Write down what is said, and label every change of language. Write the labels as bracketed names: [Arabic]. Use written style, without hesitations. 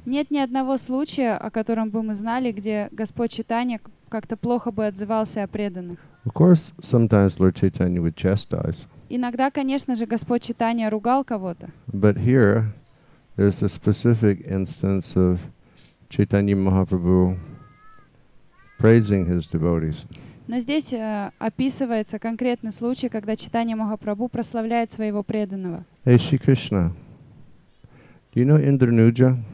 [Russian] Нет ни одного случая, о котором бы мы знали, где Господь Чайтанья как-то плохо бы отзывался о преданных. [English] Of course, sometimes Lord Chaitanya would chastise. [Russian] Иногда, конечно же, Господь Чайтанья ругал кого-то. [English] But here, there's a specific instance of Chaitanya Mahaprabhu praising his devotees. [Russian] Но здесь описывается конкретный случай, когда Чайтанья Махапрабху прославляет своего преданного. [English] Hey, Shri Krishna, do you know Indranuja?